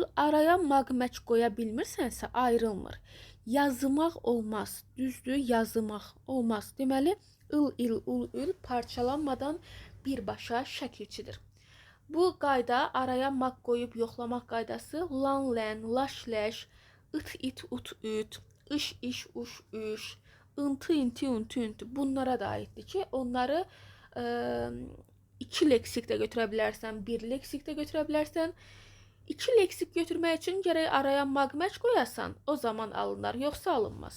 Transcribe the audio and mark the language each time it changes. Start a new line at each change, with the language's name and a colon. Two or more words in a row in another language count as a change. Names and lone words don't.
Azerbaijani: Araya maqməc qoya bilmirsənsə ayrılmır. Yazmaq olmaz. Düzdür, yazmaq olmaz. Deməli, il, il, ul, ül parçalanmadan birbaşa şəkilçidir. Bu qayda araya maq qoyub yoxlamaq qaydası lan, lən, laş, ləş, it, it, ut, üt, iş, iş, uş, üş, ıntı, inti, üntü, üntü bunlara da aiddir ki, onları 2 leksik də götürə bilərsən, 1 leksik də götürə bilərsən. 2 leksik götürmək üçün gərək araya maqməc qoyasan, o zaman alınır, yoxsa alınmaz.